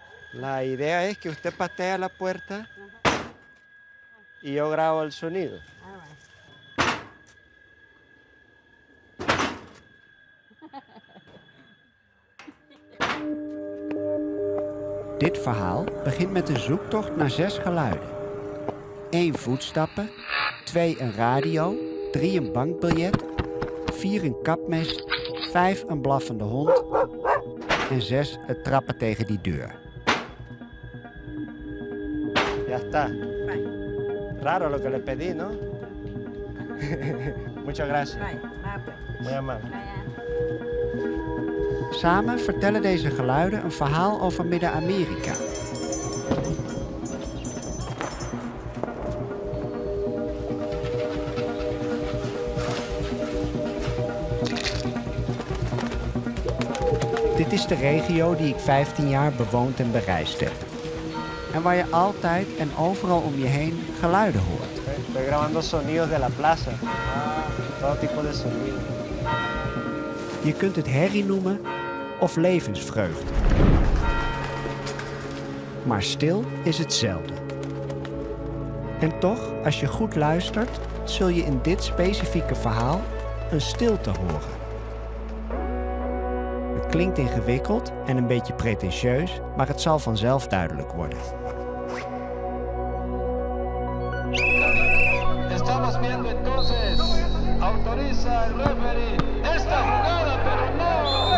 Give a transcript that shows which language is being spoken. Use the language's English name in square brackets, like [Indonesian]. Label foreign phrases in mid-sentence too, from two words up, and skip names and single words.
[Spanish] La idea es que usted patea la puerta y yo grabo el sonido. [Dutch] Dit verhaal begint met een zoektocht naar 6 geluiden. 1 voetstappen, 2 een radio, 3 een bankbiljet, 4 een kapmes, 5 een blaffende hond en 6 het trappen tegen die deur. [Spanish] Ya está. Raro lo que le pedí, ¿no? Muchas gracias. Muy amable. [Dutch] Samen vertellen deze geluiden een verhaal over Midden-Amerika. Dit is de regio die ik 15 jaar bewoond en bereisd heb. En waar je altijd en overal om je heen geluiden hoort. [Spanish] Estoy grabando sonidos de la plaza. Todo tipo de sonidos. [Dutch] Je kunt het herrie noemen of levensvreugde. Maar stil is het zelden. En toch, als je goed luistert, zul je in dit specifieke verhaal een stilte horen. Het klinkt ingewikkeld en een beetje pretentieus, maar het zal vanzelf duidelijk worden. [Spanish] Estamos viendo entonces, autoriza el referee esta jugada, pero no.